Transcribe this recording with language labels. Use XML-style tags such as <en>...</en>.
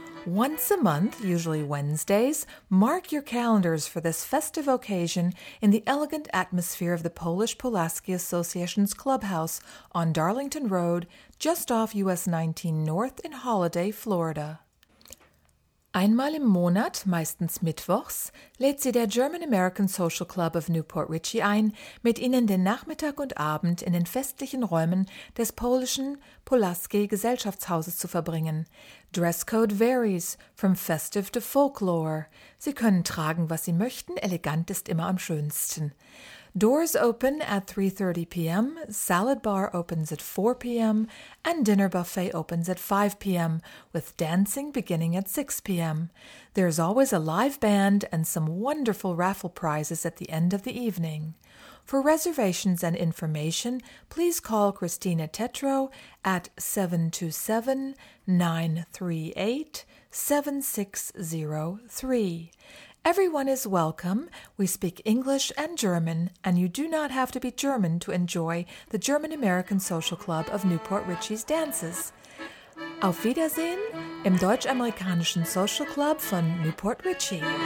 <en>Once a month, usually Wednesdays, mark your calendars for this festive occasion in the elegant atmosphere of the Polish Pulaski Association's clubhouse on Darlington Road, just off US 19 North in Holiday, Florida.</en> <de>Einmal im Monat, meistens mittwochs, lädt sie der German-American Social Club of Newport Richey ein, mit ihnen den Nachmittag und Abend in den festlichen Räumen des polnischen Pulaski-Gesellschaftshauses zu verbringen.</de> <en>Dresscode varies from festive to folklore.</en> <de>Sie können tragen, was sie möchten, elegant ist immer am schönsten.</de> <en>Doors open at 3:30 p.m., salad bar opens at 4 p.m., and dinner buffet opens at 5 p.m., with dancing beginning at 6 p.m. There is always a live band and some wonderful raffle prizes at the end of the evening. For reservations and information, please call Christina Tetro at 727-938-7603. Everyone is welcome. We speak English and German, and you do not have to be German to enjoy the German-American Social Club of Newport Richey's dances.</en> <de>Auf Wiedersehen im Deutsch-Amerikanischen Social Club von Newport Richey.</de>